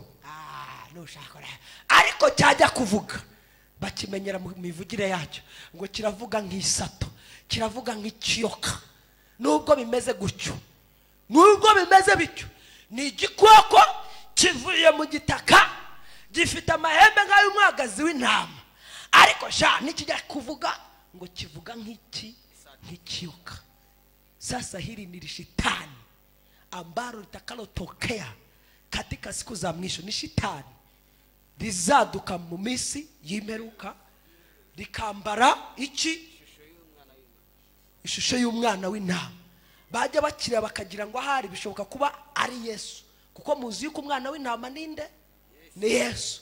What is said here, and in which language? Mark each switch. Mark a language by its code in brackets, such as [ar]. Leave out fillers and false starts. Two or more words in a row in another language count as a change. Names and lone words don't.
[rw] Nushaka ariko cyajya kuvuga bakimenyera mu mivugire yacyo ngo kiravuga nk'isato, kiravuga nk'ikiyoka. Nubwo bimeze gutyo, nubwo bimeze bityo, ni igikoko kivuye mu gitaka, gifite amahembe nk'ay'umwagazi w'intama, ariko sha nikijya kuvuga ngo kivuga nk'ikiyoka. [sw] Sasa hili ni shetani ambalo litakalotokea katika siku za mwisho. [rw] Ni shetani lizaduka mu minsi y'imperuka likambara iki ishusho y'umwana w'intama. Bajya bakira bakagira ngo ahari bishoboka kuba ari Yesu, kuko muzi yuko umwana w'intama ninde? Ni Yesu.